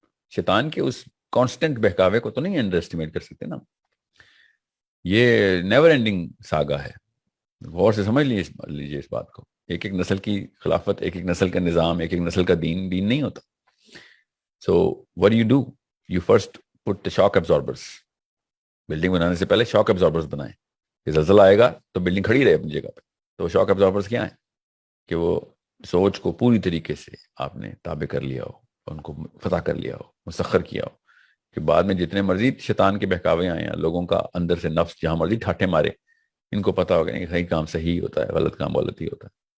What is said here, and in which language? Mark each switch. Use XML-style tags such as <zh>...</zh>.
<ur>شیطان کے اس کانسٹنٹ بہکاوے کو تو نہیں انڈر اسٹیمیٹ کر سکتے نا. یہ</ur> <en>never ending saga</en> <ur>ہے. غور سے سمجھ لیجیے اس بات کو. ایک ایک نسل کی خلافت، ایک ایک نسل کا نظام، ایک ایک نسل کا دین نہیں ہوتا.</ur> <en>So what do? You first put the shock absorbers.</en> <ur>Building بنانے سے پہلے شاک absorbers بنائیں کہ زلزلہ آئے گا تو بلڈنگ کھڑی رہے اپنی جگہ پہ. تو شاک absorbers کیا ہیں کہ وہ سوچ کو پوری طریقے سے آپ نے تابع کر لیا ہو، ان کو فتح کر لیا ہو، مسخر کیا ہو، کہ بعد میں جتنے مرضی شیطان کے بہکاوے آئے ہیں، لوگوں کا اندر سے نفس جہاں مرضی ٹھاٹھے مارے، ان کو پتا ہوگا کہ صحیح کام صحیح ہوتا ہے، غلط کام غلط ہی ہوتا ہے.</ur>